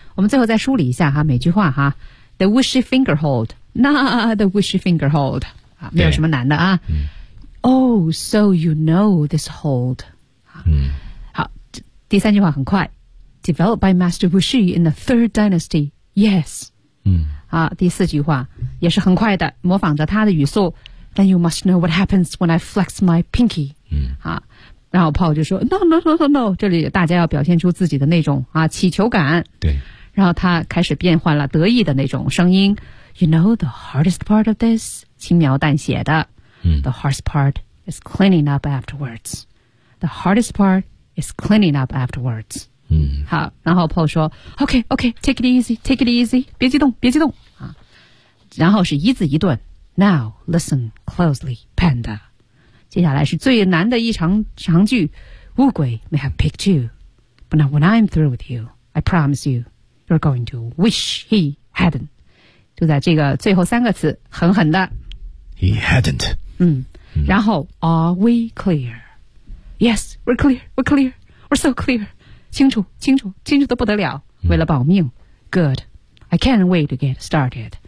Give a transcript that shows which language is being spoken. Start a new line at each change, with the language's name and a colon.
Chinese: 我们最后再梳理一下哈，每句话哈 ，
English: the wishy finger hold,
Chinese: not the wishy finger hold 啊，没有什么难的啊。嗯、
English: oh, so you know this hold. 嗯。
Chinese: 第三句话很快
English: ，developed by Master Wuxi in the Third Dynasty. Yes. 嗯。
Chinese: 啊，第四句话也是很快的，模仿着他的语速。
English: Then you must know what happens when I flex my pinky. 嗯。
Chinese: 啊，然后 Paul 就说 ：
English: “No.
Chinese: 这里大家要表现出自己的那种啊乞求感。” 对。然后他开始变换了得意的那种声音。
English: You know the hardest part of this?
Chinese: 轻描淡写的。嗯。
English: The hardest part is cleaning up afterwards. The hardest part. Is cleaning up afterwards. 嗯，
Chinese: 好，然后 Paul 说 ，
English: OK, take it easy,
Chinese: 别激动啊。然后是一字一顿 ，
English: Now listen closely, Panda. 接下来是最难的一长句，
Chinese: 乌龟
English: may have picked you, but now when I'm through with you, I promise you, you're going to wish he hadn't.
Chinese: 就在这个最后三个词，狠狠的。
English: He hadn't. 嗯，
Chinese: 然后
English: are we clear? Yes, we're clear. We're clear. We're so clear.
Chinese: 清楚，清楚，清楚的不得了。为了保命
English: ，Good. I can't wait to get started.